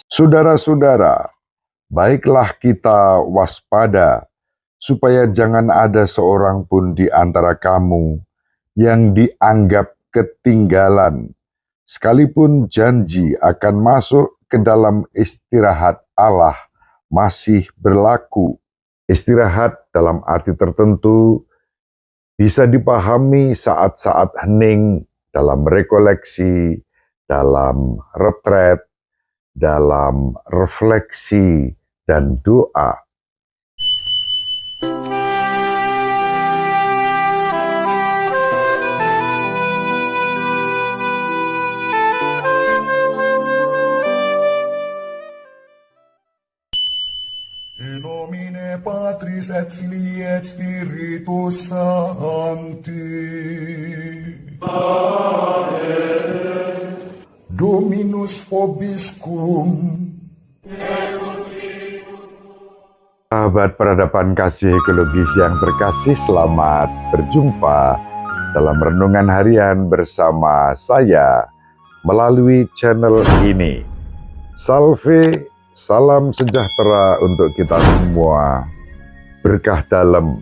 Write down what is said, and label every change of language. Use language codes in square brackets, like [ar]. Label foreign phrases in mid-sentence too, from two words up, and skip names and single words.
[id] Saudara-saudara, baiklah kita waspada supaya jangan ada seorang pun di antara kamu yang dianggap ketinggalan, sekalipun janji akan masuk ke dalam istirahat Allah masih berlaku. Istirahat dalam arti tertentu bisa dipahami saat-saat hening, dalam rekoleksi, dalam retret, dalam refleksi, dan doa. [la] In nomine Patris et Filii et Spiritus Sancti. Amen. Dominus vobiscum. [id] Sahabat peradaban kasih ekologis yang terkasih, selamat berjumpa dalam renungan harian bersama saya melalui channel ini. Salve, salam sejahtera untuk kita semua, berkah dalam.